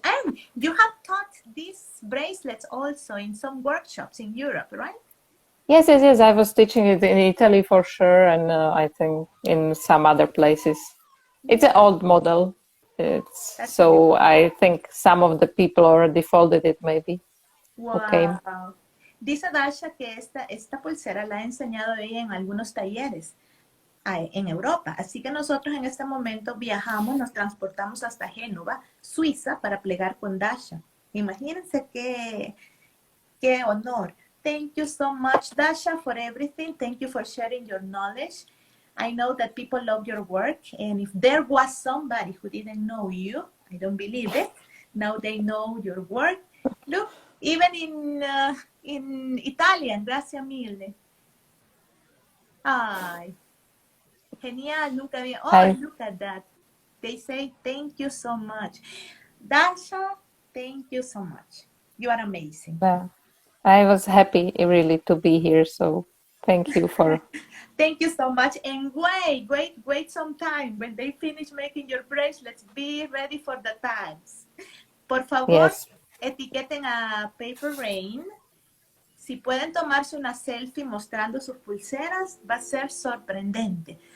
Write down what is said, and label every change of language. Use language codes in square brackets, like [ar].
[en] And you have taught these bracelets also in some workshops in Europe, right? Yes. I was teaching it in Italy for sure, and I think in some other places. It's an old model. So I think some of the people already folded it, maybe. Wow. Okay. [es] Dice Dasha que esta pulsera la ha enseñado ella en algunos talleres en Europa. Así que nosotros en este momento viajamos, nos transportamos hasta Génova, Suiza, para plegar con Dasha. Imagínense qué honor. [en] Thank you so much, Dasha, for everything. Thank you for sharing your knowledge. I know that people love your work, and if there was somebody who didn't know you, I don't believe it, now they know your work. Look, even in Italian, gracias mille. [es] Ay, genial, nunca había. [en] Oh, look at that. They say thank you so much. Dasha, thank you so much. You are amazing. Yeah. I was happy really to be here, so thank you for... Thank you so much. And wait some time. When they finish making your bracelets, be ready for the tags. [es] Por favor, etiqueten a Paper Rain. Si pueden tomarse una selfie mostrando sus pulseras, va a ser sorprendente.